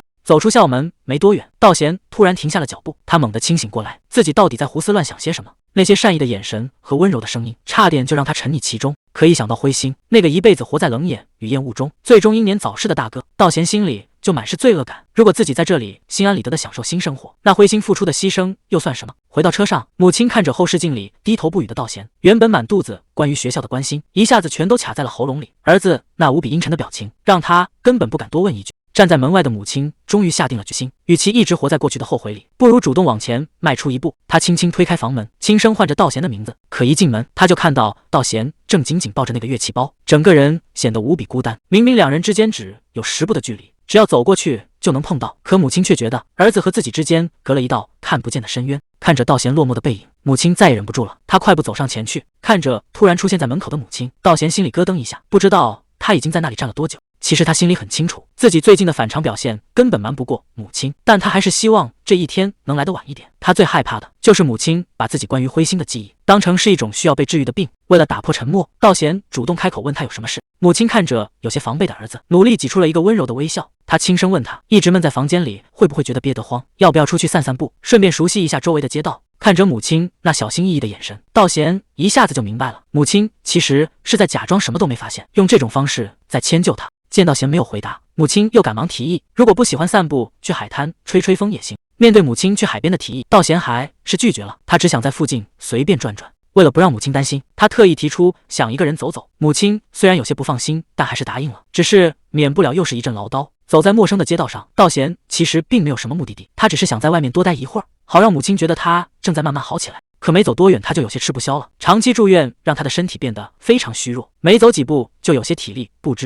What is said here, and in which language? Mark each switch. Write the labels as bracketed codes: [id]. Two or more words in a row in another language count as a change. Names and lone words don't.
[zh] 走出校門沒多遠，道賢突然停下了腳步，他猛地清醒過來，自己到底在胡思亂想些什麼？那些善意的眼神和溫柔的聲音，差點就讓他沉溺其中。可一想到灰心，那個一輩子活在冷眼與厭惡中，最終英年早逝的大哥，道賢心裡就滿是罪惡感。如果自己在這裡心安理得地享受新生活，那灰心付出的犧牲又算什麼？回到車上，母親看着後視鏡裡低頭不語的道賢，原本滿肚子關於學校的關心，一下子全都卡在了喉嚨裡。兒子那無比陰沉的表情，讓他根本不敢多問一句。站在門外的母親終於下定了決心，與其一直活在過去的後悔裡，不如主動往前邁出一步。她輕輕推開房門，輕聲喚着道賢的名字。可一進門，她就看到道賢正緊緊抱着那個樂器包，整個人顯得無比孤單。明明兩人之間只有10步的距離，只要走過去就能碰到，可母親卻覺得兒子和自己之間隔了一道看不見的深淵。看着道賢落寞的背影，母親再也忍不住了，她快步走上前去，看着突然出現在門口的母親，道賢心裡咯噔一下，不知道他已經在那裡站了多久。其實他心裡很清楚，自己最近的反常表現根本瞞不過母親，但他還是希望這一天能來得晚一點。他最害怕的就是母親把自己關於灰心的記憶當成是一種需要被治癒的病。為了打破沉默，道賢主動開口問他有什麼事。母親看着有些防備的兒子，努力擠出了一個溫柔的微笑。他輕聲問他，一直悶在房間裡會不會覺得憋得慌，要不要出去散散步，順便熟悉一下周圍的街道。看着母親那小心翼翼的眼神，道賢一下子就明白了，母親其實是在假裝什麼都沒發現，用這種方式在遷就他。見道賢沒有回答，母親又趕忙提議，如果不喜歡散步，去海灘吹吹風也行。面對母親去海邊的提議，道賢還是拒絕了，他只想在附近隨便轉轉。為了不讓母親擔心，他特意提出想一個人走走。母親雖然有些不放心，但還是答應了，只是免不了又是一陣嘮叨。走在陌生的街道上，道賢其實並沒有什麼目的地，他只是想在外面多待一會兒，好讓母親覺得他正在慢慢好起来。可沒走多遠，他就有些吃不消了。長期住院讓他的身體變得非常虛弱，沒走幾步就有些體力不支。